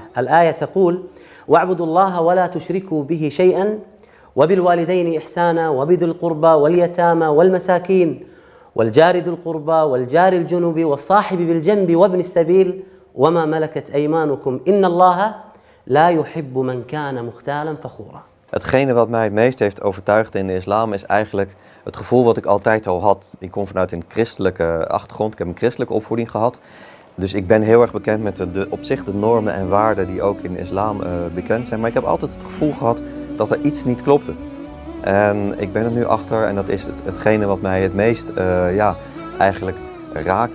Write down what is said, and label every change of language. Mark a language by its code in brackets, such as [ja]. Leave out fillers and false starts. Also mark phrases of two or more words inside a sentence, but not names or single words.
[ar] الآية تقول: واعبدوا الله ولا تشركوا به شيئا وبالوالدين إحسانا وبذي القربى واليتامى والمساكين والجار ذو القربى والجار الجنب والصاحب بالجنب وابن السبيل وما ملكت أيمانكم إن الله لا يحب من كان مختالا فخورا. [nl] Hetgene wat mij het meest heeft overtuigd in de islam is eigenlijk het gevoel wat ik altijd al had. Ik kom vanuit een christelijke achtergrond, ik heb een christelijke opvoeding gehad. Dus ik ben heel erg bekend met op zich de normen en waarden die ook in de islam bekend zijn. Maar ik heb altijd het gevoel gehad dat er iets niet klopte. En ik ben er nu achter en dat is hetgene wat mij het meest eigenlijk raakt.